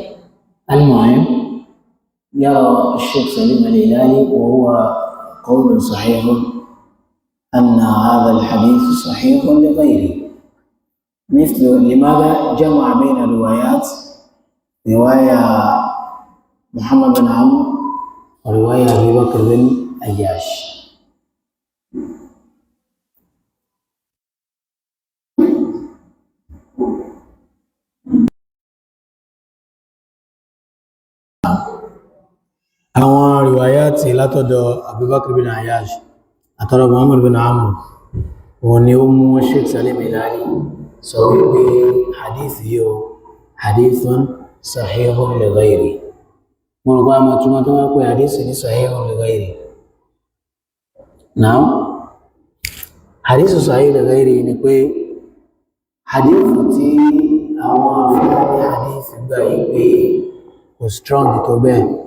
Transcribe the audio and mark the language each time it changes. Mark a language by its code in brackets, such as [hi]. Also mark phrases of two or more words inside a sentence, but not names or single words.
[ar] المهم يرى الشيخ سليم الهلالي وهو قول صحيح أن هذا الحديث صحيح لغيره، مثل لماذا جمع بين الروايات، رواية محمد بن عمرو ورواية أبي بكر بن عياش. [yo] àwọn riwayati látọ̀dọ̀ Abu Bakr bin Ayyash àtọ̀dọ̀ Muhammad bin Amr wọ́n ní ó mú Sheikh Salim Hilali sọ wípé hadith yíò [ar] حديث صحيح لغيره. [yo] mo rò pé a mọ̀ túnmọ̀ tó wọ́n pé hadith ní [ar] صحيح لغيره. [yo] náà [ar] حديث صحيح لغيره [yo] ni pé hadith tí àwọn afẹ́lẹ́ hadith gbà yí pé kò strong tó bẹ́ẹ̀.